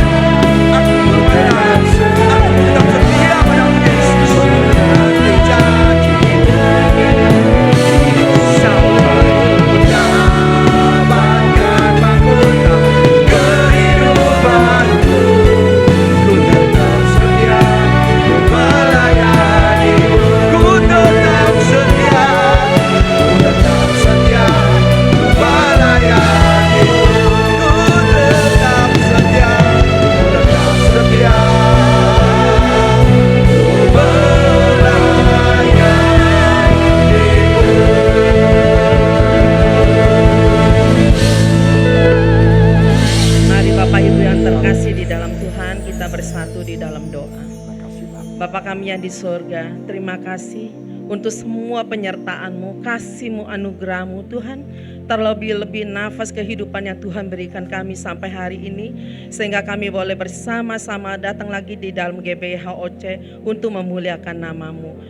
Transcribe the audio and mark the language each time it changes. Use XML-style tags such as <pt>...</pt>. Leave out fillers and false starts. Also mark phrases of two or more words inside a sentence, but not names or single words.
<id>Aku tetap setia padamu Yesus, menanti janjimu sampai ku dapatkan mahkota kehidupanku. Ku tetap setia melayanimu. Ku tetap setia, ku tetap setia melayanimu. Ku tetap setia, ku tetap setia Mari Bapak Ibu yang terkasih di dalam Tuhan, kita bersatu di dalam doa. Bapa kami yang di surga, terima kasih untuk semua penyertaan-Mu, kasih-Mu, anugerah-Mu Tuhan. Terlebih-lebih nafas kehidupan yang Tuhan berikan kami sampai hari ini, sehingga kami boleh bersama-sama datang lagi di dalam GBI HOC untuk memuliakan nama-Mu.</id>